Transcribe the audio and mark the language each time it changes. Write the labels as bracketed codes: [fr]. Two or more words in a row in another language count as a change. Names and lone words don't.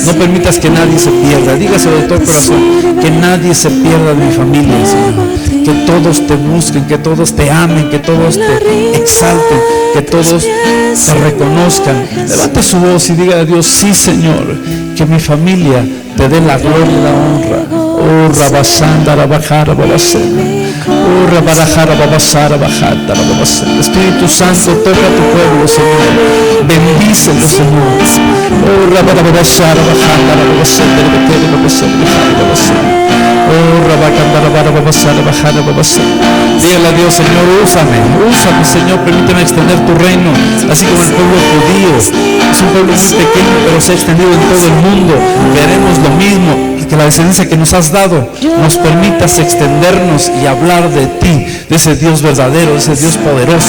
[es] No permitas que nadie se pierda. Dígaselo de todo corazón: que nadie se pierda de mi familia, Señor. Que todos te busquen, que todos te amen, que todos te exalten, que todos te reconozcan. Levante su voz y diga a Dios: sí, Señor, que mi familia te dé la gloria y la honra. Oh, Rabasanda, Rabajara, Babasena. Oh, Rabarajara, Babasara, Bajata, Babasena. Espíritu Santo, toca a tu pueblo, Señor. Bendícelo, Señor. Oh, Rabarabasara, Bajata, Babasena, Babasena, Babasena. Oh, Rabacanda, Dígale a Dios, Señor, úsame, Señor, permíteme extender tu reino, así como el pueblo judío. Es un pueblo muy pequeño, pero se ha extendido en todo el mundo. Queremos lo mismo, que la descendencia que nos has dado nos permitas extendernos y hablar de ti, de ese Dios verdadero, de ese Dios poderoso.